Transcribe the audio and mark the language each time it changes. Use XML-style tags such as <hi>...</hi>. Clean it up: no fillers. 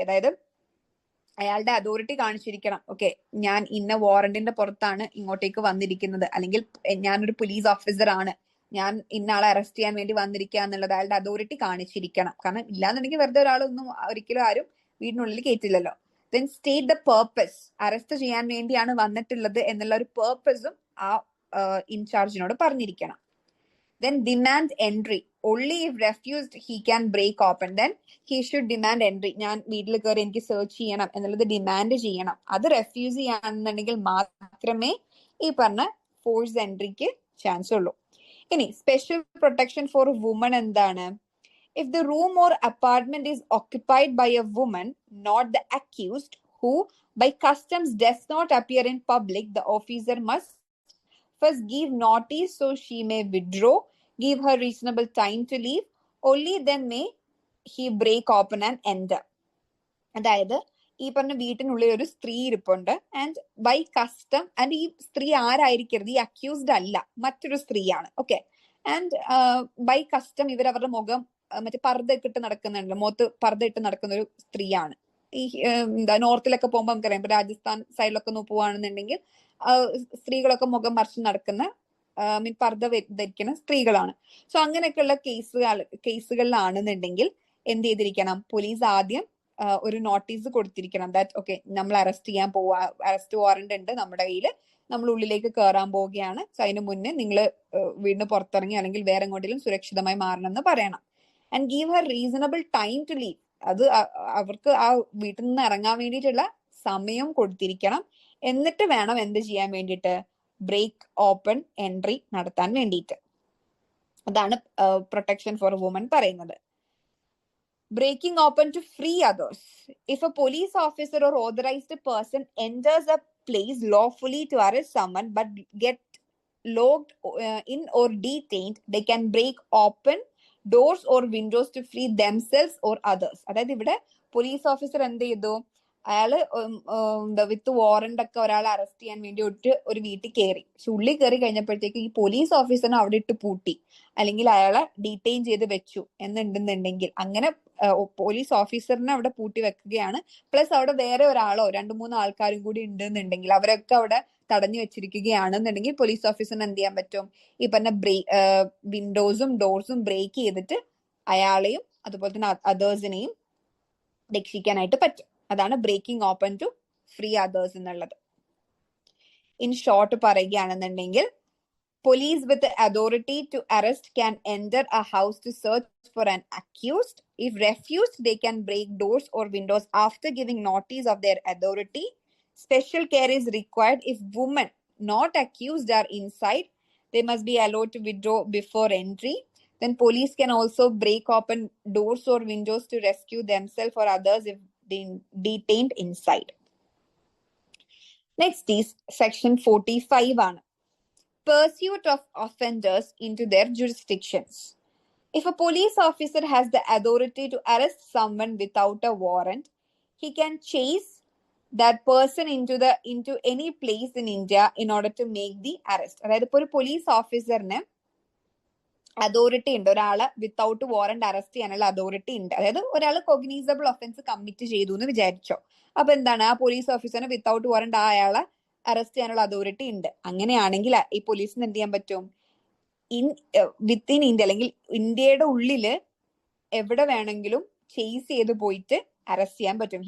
<ml>അതായത് അയാളുടെ authority കാണിച്ചിരിക്കണം, okay ഞാൻ ഇന്ന വാറന്റിന്റെ പുറത്താണ് ഇങ്ങോട്ടേക്ക് വന്നിരിക്കുന്നത്, അല്ലെങ്കിൽ ഞാനൊരു പോലീസ് ഓഫീസർ ആണ്, ഞാൻ ഇന്ന ആളെ അറസ്റ്റ് ചെയ്യാൻ വേണ്ടി വന്നിരിക്കുക എന്നുള്ളത് അയാളുടെ അതോറിറ്റി കാണിച്ചിരിക്കണം. കാരണം ഇല്ലാന്നുണ്ടെങ്കിൽ വെറുതെ ഒരാളൊന്നും ഒരിക്കലും ആരും വീടിനുള്ളിൽ കയറ്റില്ലല്ലോ. Then state the purpose, arrest ചെയ്യാൻ വേണ്ടിയാണ് വന്നിട്ടുള്ളത് എന്നുള്ള ഒരു പേർപ്പസും ആ ഇൻചാർജിനോട് പറഞ്ഞിരിക്കണം.</ml> <en>Then demand entry. Only if refused he can break open. Then he should demand entry.</en> <ml>ഞാൻ വീട്ടിൽ കയറി എനിക്ക് സെർച്ച് ചെയ്യണം എന്നുള്ളത് ഡിമാൻഡ് ചെയ്യണം. അത് റെഫ്യൂസ് ചെയ്യാണെന്നുണ്ടെങ്കിൽ മാത്രമേ ഈ പറഞ്ഞ ഫോഴ്സ് എൻട്രിക്ക് ചാൻസ് ഉള്ളൂ. ഇനി സ്പെഷ്യൽ പ്രൊട്ടക്ഷൻ ഫോർ വുമൺ എന്താണ്?</ml> <en>If the room or apartment is occupied by a woman, not the accused, who by customs does not appear in public, the officer must first give notice so she may withdraw, give her reasonable time to leave. Only then may he break open and enter.</en> <ml>അതായത് ഈ പറഞ്ഞ വീട്ടിനുള്ളിൽ ഒരു സ്ത്രീ ഇരിപ്പുണ്ട് and by custom, and ഈ സ്ത്രീ ആരായിരിക്കരുത്, ഈ അക്യൂസ്ഡ് അല്ല, മറ്റൊരു സ്ത്രീയാണ്. ഓക്കെ, ആൻഡ് ബൈ കസ്റ്റം ഇവർ അവരുടെ മുഖം മറ്റേ പർദ്ദ ഇട്ട് നടക്കുന്നുണ്ട്, മുഖത്ത് പർദ്ദ ഇട്ട് നടക്കുന്ന ഒരു സ്ത്രീയാണ്. ഈ എന്താ നോർത്തിലൊക്കെ പോകുമ്പോൾ നമുക്കറിയാം, ഇപ്പൊ രാജസ്ഥാൻ സൈഡിലൊക്കെ പോവുകയാണെന്നുണ്ടെങ്കിൽ സ്ത്രീകളൊക്കെ മുഖം മറിച്ച് നടക്കുന്ന പർദ്ദ ധരിക്കുന്ന സ്ത്രീകളാണ്. സോ അങ്ങനെയൊക്കെയുള്ള കേസുകളിലാണെന്നുണ്ടെങ്കിൽ എന്ത് ചെയ്തിരിക്കണം? പോലീസ് ആദ്യം ഒരു നോട്ടീസ് കൊടുത്തിരിക്കണം, ദാറ്റ് ഓക്കെ നമ്മൾ അറസ്റ്റ് ചെയ്യാൻ പോവാ, അറസ്റ്റ് വാറന്റ് ഉണ്ട് നമ്മുടെ കയ്യിൽ, നമ്മൾ ഉള്ളിലേക്ക് കയറാൻ പോവുകയാണ്, സോ അതിന് മുന്നേ നിങ്ങൾ വീടിന് പുറത്തിറങ്ങി അല്ലെങ്കിൽ വേറെ എങ്ങോട്ടെങ്കിലും സുരക്ഷിതമായി മാറണം എന്ന് പറയണം. And give Har reasonable time to leave, അത് അവർക്ക് ആ വീട്ടിൽ നിന്ന് ഇറങ്ങാൻ വേണ്ടിയിട്ടുള്ള സമയം കൊടുത്തിരിക്കണം. എന്നിട്ട് വേണം എന്ത് ചെയ്യാൻ വേണ്ടിയിട്ട്? ബ്രേക്ക് ഓപ്പൺ എൻട്രി നടത്താൻ വേണ്ടിയിട്ട്. അതാണ് പ്രൊട്ടക്ഷൻ ഫോർ വുമൺ പറയുന്നത്.</ml> <en>Breaking open to free others. If a police officer or authorized person enters a place lawfully to arrest someone but get locked in or detained, they can break open doors or windows to free themselves or others.</en> <ml>അതായത് ഇവിടെ police officer എന്ത് ചെയ്തു? അയാള് വിത്ത് warrant ഒക്കെ ഒരാളെ arrest ചെയ്യാൻ വേണ്ടി ഒരു വീട്ടിൽ കയറി. പക്ഷെ ഉള്ളിൽ കയറി കഴിഞ്ഞപ്പോഴത്തേക്ക് ഈ പോലീസ് ഓഫീസറിനെ അവിടെ ഇട്ട് പൂട്ടി, അല്ലെങ്കിൽ അയാളെ ഡീറ്റെയിൻ ചെയ്ത് വെച്ചു എന്നുണ്ടെന്നുണ്ടെങ്കിൽ, അങ്ങനെ പോലീസ് ഓഫീസറിനെ അവിടെ പൂട്ടി വെക്കുകയാണ്, പ്ലസ് അവിടെ വേറെ ഒരാളോ 2-3 ആൾക്കാരും കൂടി ഉണ്ടെന്നുണ്ടെങ്കിൽ അവരൊക്കെ അവിടെ തടഞ്ഞു വെച്ചിരിക്കുകയാണെന്നുണ്ടെങ്കിൽ പോലീസ് ഓഫീസറിന് എന്ത് ചെയ്യാൻ പറ്റും? ഈ പറഞ്ഞ വിൻഡോസും ഡോർസും ബ്രേക്ക് ചെയ്തിട്ട് അയാളെയും അതുപോലെ തന്നെ അതേഴ്സിനെയും രക്ഷിക്കാനായിട്ട് പറ്റും. അതാണ് breaking open to free others എന്നുള്ളത്. ഇൻ ഷോർട്ട് പറയുകയാണെന്നുണ്ടെങ്കിൽ,</ml> <en>police with the authority to arrest can enter a house to search for an accused. If refused, they can break doors or windows after giving notice of their authority. Special care is required if women not accused are inside. They must be allowed to withdraw before entry. Then police can also break open doors or windows to rescue themselves or others if detained inside. Next is section 45 ആണ്. Pursuit of offenders into their jurisdictions. If a police officer has the authority to arrest someone without a warrant, he can chase that person into any place in India in order to make the arrest.</en> <ml>അതായത് ഇപ്പോൾ ഒരു police ഓഫീസറിന് authority ഉണ്ട്, ഒരാളെ without warrant arrest ചെയ്യാനുള്ള authority ഉണ്ട്. അതായത് ഒരാൾ കൊഗ്നീസബിൾ offence commit ചെയ്തു എന്ന് വിചാരിച്ചോ, അപ്പൊ എന്താണ്, ആ പോലീസ് ഓഫീസറിന് വിത്തൗട്ട് വാറന്റ് അയാളെ അറസ്റ്റ് ചെയ്യാനുള്ള അതോറിറ്റി ഉണ്ട്. അങ്ങനെയാണെങ്കിൽ ഈ പോലീസിന് എന്ത് ചെയ്യാൻ പറ്റും? വിത്തിൻ ഇന്ത്യ അല്ലെങ്കിൽ ഇന്ത്യയുടെ ഉള്ളില് എവിടെ വേണമെങ്കിലും ചേസ് ചെയ്ത് പോയിട്ട് അറസ്റ്റ് ചെയ്യാൻ പറ്റും.</ml>